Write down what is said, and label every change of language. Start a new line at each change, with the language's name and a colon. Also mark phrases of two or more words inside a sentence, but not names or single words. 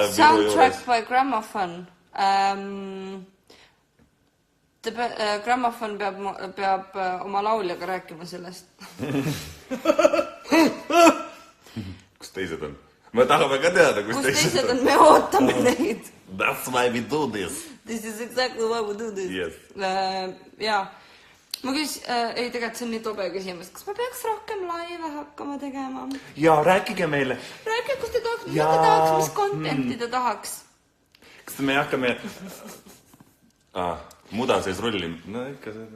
English: Soundtrack by
Estonian: Gramophone. Gramophone peab oma lauljaga rääkima sellest. Kus teised on? Ma tahame ka teada, kus teised on. Me ootame neid.
English: That's why we do this. This is exactly why we do this. Yes.
Estonian: Jaa. Ma tegelikult see on nii tobe küsimus. Kas ma peaks rohkem laive hakkama tegema? Jaa, rääkige meile. Rääkige, kus te tahaks, mida te tahaks, mis contenti te tahaks? Kas me hakkame... muda sees rulli. No ikka seda.